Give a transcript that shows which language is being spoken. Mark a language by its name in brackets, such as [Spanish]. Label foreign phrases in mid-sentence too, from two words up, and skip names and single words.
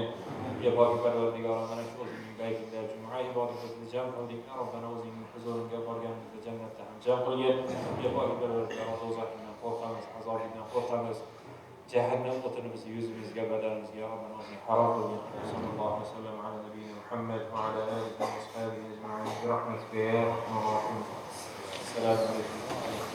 [Uzbek] Ibodat perverdigara mana shu o'zingning baytingda juma ibodatini jam qildik. [Arabic] يا ربنا [Uzbek] o'zingning huzuriga borganimizda jannatda ham jam qilgin. Ibodat perverdigara do'zaxdan qo'rqamiz, azobidan qo'rqamiz. Jahannam o'tini bizni yuzimizga, badanimizga [Arabic] يا ربنا [Uzbek] o'zing harom qilgin. [Arabic] صلى الله عليه وسلم على نبينا محمد وعلى آله وأصحابه أجمعين برحمتك يا أرحم الراحمين. السلام عليكم.